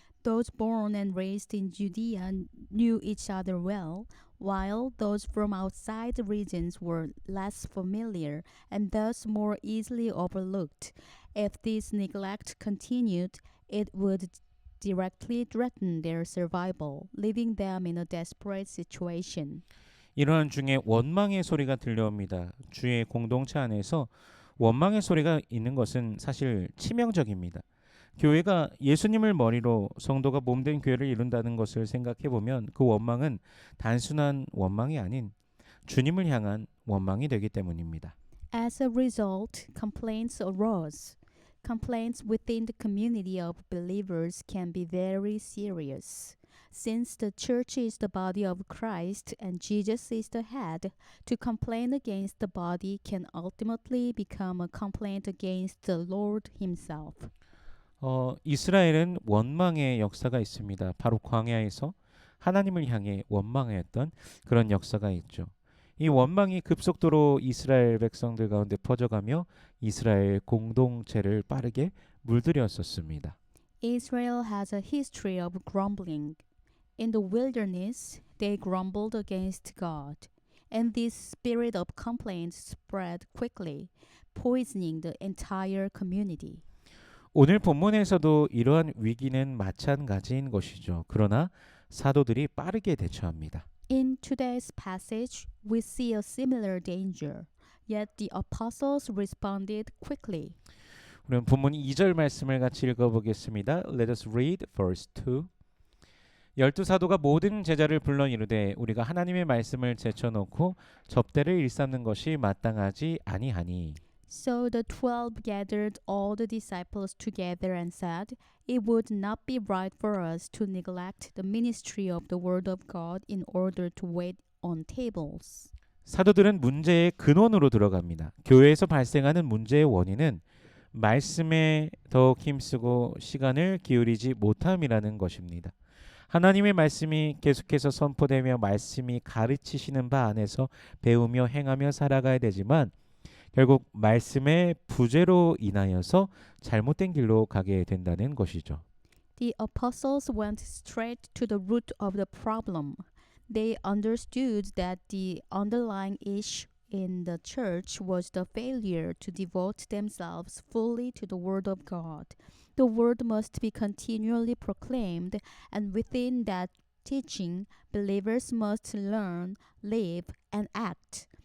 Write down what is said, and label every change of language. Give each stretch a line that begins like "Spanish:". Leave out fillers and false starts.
English: Those born and raised in Judea knew each other well, while those from outside the regions were less familiar and thus more easily overlooked. If this neglect continued, it would directly threaten their survival, leaving them in a desperate situation.
Korean: 이러한 중에 원망의 소리가 들려옵니다. 주의 공동체 안에서 원망의 소리가 있는 것은 사실 치명적입니다. 교회가 예수님을 머리로 성도가 몸된 교회를 이룬다는 것을 생각해 보면 그 원망은 단순한 원망이 아닌 주님을 향한 원망이 되기 때문입니다.
English: As a result, complaints arose. Complaints within the community of believers can be very serious. Since the church is the body of Christ and Jesus is the head, to complain against the body can ultimately become a complaint against the Lord Himself.
Korean: 이스라엘은 원망의 역사가 있습니다. 바로 광야에서 하나님을 향해 원망했던 그런 역사가 있죠. 이 원망이 급속도로 이스라엘 백성들 가운데 퍼져가며 이스라엘 공동체를 빠르게 물들였었습니다.
English: Israel has a history of grumbling. In the wilderness, they grumbled against God, and this spirit of complaint spread quickly, poisoning the entire community.
Korean: 오늘 본문에서도 이러한 위기는 마찬가지인 것이죠. 그러나 사도들이 빠르게 대처합니다.
English: In today's passage, we see a similar danger, yet the apostles responded quickly.
Korean: 우리는 본문 2절 말씀을 같이 읽어보겠습니다.
English: Let us read verse 2.
Korean: 열두 사도가 모든 제자를 불러 이르되 우리가 하나님의 말씀을 제쳐놓고 접대를 일삼는 것이 마땅하지 아니하니.
English: So the 12 gathered all the disciples together and said, It would not be right for us to neglect the ministry of the word of God in order to wait on tables.
Korean: 사도들은 문제의 근원으로 들어갑니다. 교회에서 발생하는 문제의 원인은 말씀에 더욱 힘쓰고 시간을 기울이지 못함이라는 것입니다. 하나님의 말씀이 계속해서 선포되며 말씀이 가르치시는 바 안에서 배우며 행하며 살아가야 되지만 결국 말씀의 부재로 인하여서 잘못된 길로 가게 된다는 것이죠.
English: The apostles went straight to the root of the problem. They understood that the underlying issue in the church was the failure to devote themselves fully to the Word of God. The Word must be continually proclaimed, and within that teaching, believers must learn, live, and act.